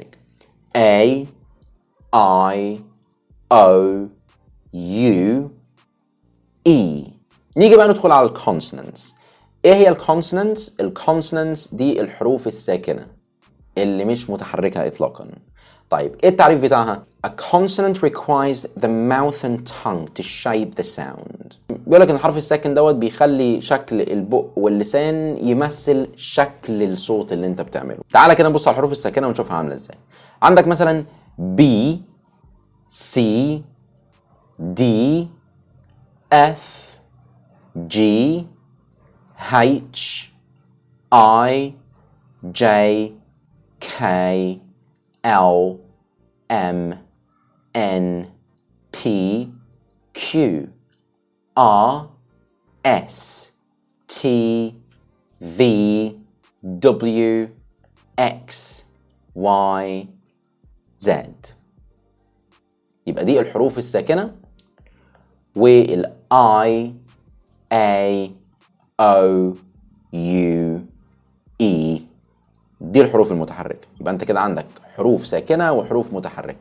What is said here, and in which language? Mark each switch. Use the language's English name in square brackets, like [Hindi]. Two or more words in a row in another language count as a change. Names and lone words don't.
[English] A I O U E. [Arabic] نيجي بقى ندخل على الكونسونانتس. ايه هي الكونسونانتس؟ الكونسونانتس دي الحروف الساكنة اللي مش متحركة اطلاقا. طيب ايه التعريف بتاعها؟ [English] A consonant requires the mouth and tongue to shape the sound. [Arabic] بيقول لك ان الحرف الساكن دوت بيخلي شكل البق واللسان يمثل شكل الصوت اللي انت بتعمله. تعالى كده نبص على الحروف الساكنة ونشوفها عاملة ازاي. عندك مثلا [English] B C D F G H I J K L M N P Q R S T V W X Y Z. [Arabic] يبقى دي الحروف الساكنة، وال [English] I A O U E [Arabic] دي الحروف المتحركة. يبقى انت كده عندك حروف ساكنة وحروف متحركة.